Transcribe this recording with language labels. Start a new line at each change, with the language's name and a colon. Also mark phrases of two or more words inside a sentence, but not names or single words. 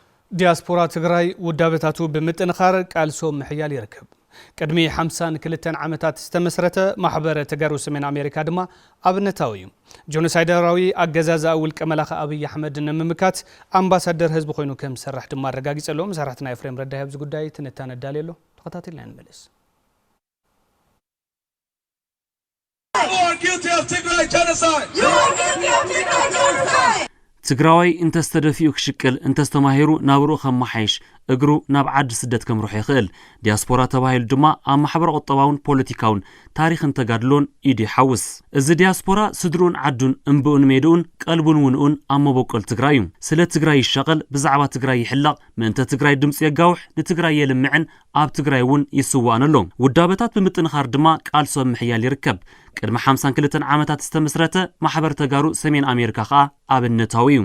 Tigrinya: دياسبورا تግራይ ውዳበታቱ ብምጥንኻር ቃልሶም ምሕያል ይርከብ ቅድሚ 52 ዓመታት ዝተመስረተ ማሕበር ተጋሩ ሰሜን አሜሪካ ድማ ኣብነታዊ እዩ ጆኖሳይደራዊ ኣገዛዝ ውልቀ መላኸ አብይ አሕመድ ንምምካት አምባሳደር ህዝብ ኮይኑ ከም ሰራሕ ድማ አረጋግጸሎም ሰራሕትና ኤፍሬም ረዳይ ህዝብ ጉዳይ ትንታነ ዳሌሎ ተከታተልና እንመለስ
English: You are guilty of Tigray genocide. You are guilty of Tigray genocide.
Tigrinya: ትግራዋይ እንተስተደፊኡ ክሽቅል እንተስተማሂሩ ናብሩ ከመሓይሽ እግሩ ናብ ዓዲ ስደት ከምሩሕ ይኽእል ዲያስፖራ ተባሂሉ ድማ ኣብ ማሕበር ቁጠባውን ፖለቲካውን ታሪኽን ተጋድሎን ኢዲ ሓውስ እዚ ዲያስፖራ ስድሩን ዓዱን እምብኡን ሜድኡን ቀልቡን ውንኡን ኣብ መበቆል ትግራይ እዩ ስለ ትግራይ ይሸቀል ብዛዕባ ትግራይ ይሕላቕ ምእንተ ትግራይ ድምፂ የጋውሕ ንትግራይ የልምዕን ኣብ ትግራይ እውን ይስዋን ኣሎ ውዳበታት ብምጥንኻር ድማ ቃልሶም ምሕያል ይርከብ ቅድሚ 52 ዓመታት ዝተመስረተ ማሕበር ተጋሩ ሰሜን አሜሪካ ኸኣ ኣብነታዊ እዩ